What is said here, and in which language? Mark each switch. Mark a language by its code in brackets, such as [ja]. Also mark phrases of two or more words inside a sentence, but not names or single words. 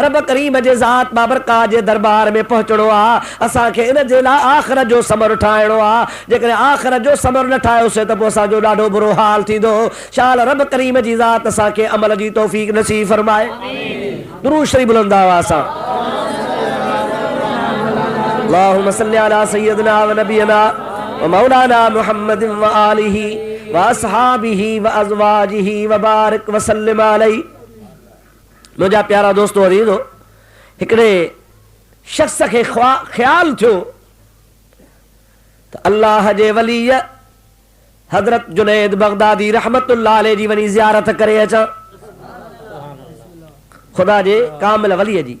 [sd] रब करीम जे ज़ात बाबरका जे दरबार में पहुचणो आहे। असांखे इन जे लाइ आख़िरत जो समर ठाहिणो आहे। जेकॾहिं आख़िरत जो समर न ठाहियोसीं त पोइ असांजो ॾाढो बुरो हाल थींदो। शाल रब करीम जी ज़ात असांखे अमल जी तौफ़ीक़ नसीब फरमाए। दुरूद शरीफ़ बुलंद आवाज़ सां [ar] اللهم صل على سيدنا ونبينا ومولانا محمد وآله وأصحابه وأزواجه وبارك وسلم عليه. [sd] मुंहिंजा प्यारा दोस्तो अज़ीज़ो, हिकिड़े शख़्स खे ख़्याल थियो त अल्लाह जे वली हज़रत जुनैद बगदादी [ar] رحمة الله عليه [sd] जी वञी ज़ियारत करे अचां, ख़ुदा जे कामिल वलीअ जी।